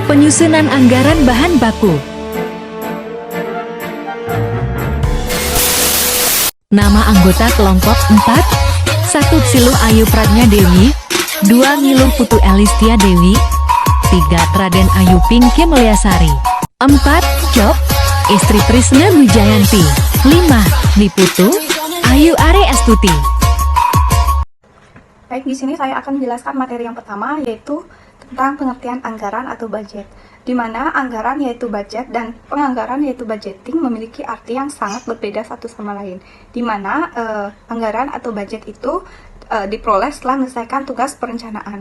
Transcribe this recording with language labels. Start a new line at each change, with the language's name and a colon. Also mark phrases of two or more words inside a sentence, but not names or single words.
Indonesian: Penyusunan anggaran bahan baku. Nama anggota kelompok 4. 1. Ksiluh Ayu Pradnya Dewi. 2. Ngiluh Putu Elistia Dewi. 3. Traden Ayu Pinky Mulyasari. 4. Job Istri Trisna Wijayanti. 5. Niputu Ayu Ari Astuti. Baik, di sini saya akan menjelaskan materi yang pertama, yaitu tentang pengertian anggaran atau budget, di mana anggaran yaitu budget dan penganggaran yaitu budgeting memiliki arti yang sangat berbeda satu sama lain, di mana anggaran atau budget itu diperoleh setelah menyelesaikan tugas perencanaan.